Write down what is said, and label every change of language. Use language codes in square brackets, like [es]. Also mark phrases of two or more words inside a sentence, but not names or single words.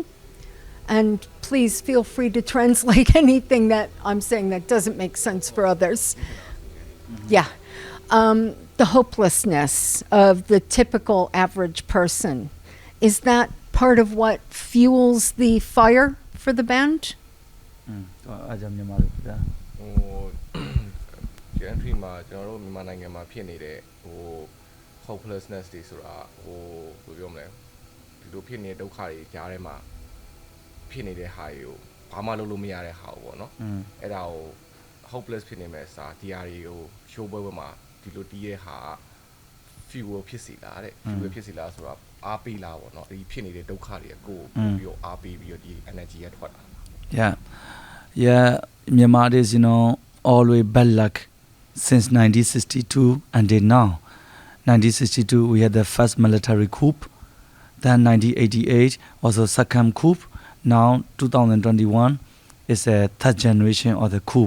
[en] And please feel free to translate anything that I'm saying that doesn't make sense for others. Yeah. The hopelessness of the typical average person. Is that part of what fuels the fire for the band? [my] ဒီ entry မှာကျွန်တော်တို့မြန်မာနိုင်ငံမှာဖြစ်နေတဲ့ဟို hopelessness တွေဆိုတာဟိုဘယ်ပြောမလဲဒီလိုဖြစ်နေတဲ့ဒုက္ခတွေကြားထဲမှာဖြစ်နေတဲ့ဟာတွေကိုဘာမှလုပ်လို့မရတဲ့ဟာပေါ့နော်အဲ့ဒါကို hopeless ဖြစ်နေမဲ့စာဒီဟာတွေကို show ပွဲမှာဒီလိုတီးရဲ့ဟာ fuel ဖြစ်စီလားတဲ့ fuel ဖြစ်စီလားဆိုတော့အားပေးလားပေါ့နော်ဒီဖြစ်နေတဲ့ဒုက္ခတွေကိုပြီးတော့အားပေးပြီးတော့ဒီ energy ရထွက်လာ [en] yeah Myanmar is always bad luck since 1962 until now. 1962 we had the first military coup, then 1988 also second coup. Now 2021 is a third generation of the coup.